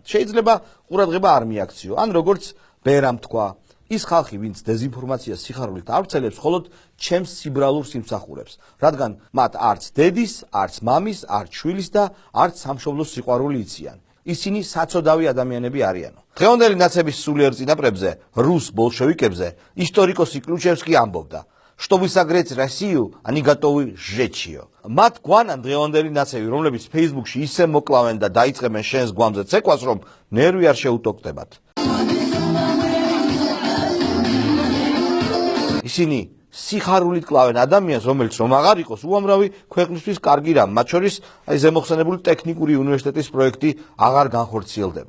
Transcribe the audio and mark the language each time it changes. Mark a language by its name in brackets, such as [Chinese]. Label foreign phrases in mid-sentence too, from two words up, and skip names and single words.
[Georgian] შეიძლება ყურადღება არ მიაქციო, ან როგორც ბერამ თქვა, ის ხალხი, ვინც დეზინფორმაციას სიხარულით ავრცელებს, მხოლოდ ჩემს სიბრალურ სიმსახურებს, რადგან მათ არც დედის, არც მამის, არც შვილის და არც სამშობლოს სიყვარული იციან. ისინი საცოდავი ადამიანები არიანო. დღევანდელი ნაცების სულიერ წინაპრებზე, რუს ბოლშევიკებზე, ისტორიკოსი კლიუჩევსკი ამბობდა: [Russian] Чтобы согреть Россию, они готовы сжечь ее. [Georgian] მათ გვანან დღევანდელი ნაცები, რომლებიც Facebook-ში ისე მოკლავენ და დაიწყებენ შენს გვამზე ცეკვას, რომ ნერვი არ შეუტოქდებათ. ისინი სიხარულით კლავენ ადამიანს, რომელიც რომ აღარ იყოს უამრავი ქვეყნისთვის კარგი რამ, მათ შორის ზემოხსენებული ტექნიკური უნივერსიტეტის პროექტი აღარ განხორციელდება.